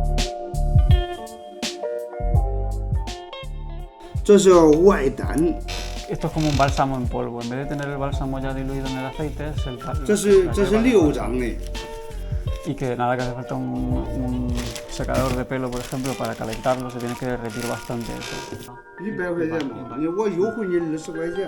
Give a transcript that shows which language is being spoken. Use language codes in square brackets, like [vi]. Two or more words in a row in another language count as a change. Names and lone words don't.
[zh] 这是外丹， [es] Esto es como un bálsamo en polvo. En vez de tener el bálsamo ya diluido en el aceite, es el... [zh] 这是6张的。 [es] Y que nada, que hace falta un secador de pelo, por ejemplo, para calentarlo, se tiene que derretir bastante eso. [zh] 100 块钱嘛，我优惠你20块钱。